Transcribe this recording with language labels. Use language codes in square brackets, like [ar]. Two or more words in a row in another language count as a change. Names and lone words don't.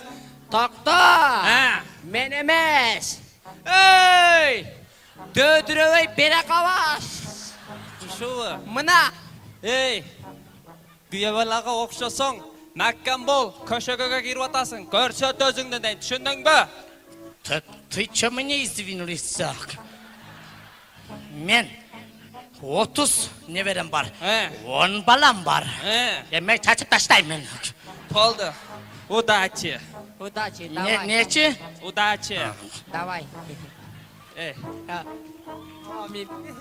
[ky] Токто! Мен эмес! Эй! Дөдүрөбөй бере калаш! Ушубу? Мына! Эй! Күйө балага окшосоң, маккам бол, көшөгөгө кирип атасың. Көрсөт өзүңдү дейт. Түшүндүңбү? [ru] Ты чё мне извинились? [ky] Мен 30 неберем бар. 10 балам бар. Мен чачып таштайм. Болду. [ru] Удачи. Удачи, давай. [ky] Нечи? [ru] Удачи. Давай. Амин.